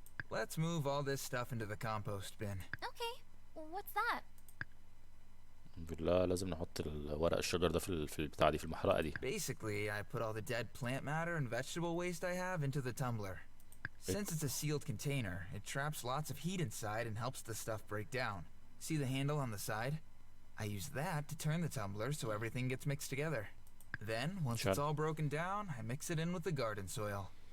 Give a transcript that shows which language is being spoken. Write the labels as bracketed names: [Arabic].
[English] Let's move all this stuff into the compost bin. Okay. What's that? [Arabic] بالله لازم نحط ورق الشجر ده في البتاع دي في المحرقة دي. [English] Basically, I put all the dead plant matter and vegetable waste I have into the tumbler. Since it's a sealed container, it traps lots of heat inside and helps the stuff break down. See the handle on the side? I use that to turn the tumbler so everything gets mixed together. Then, once it's all broken down, I mix it in with the garden soil.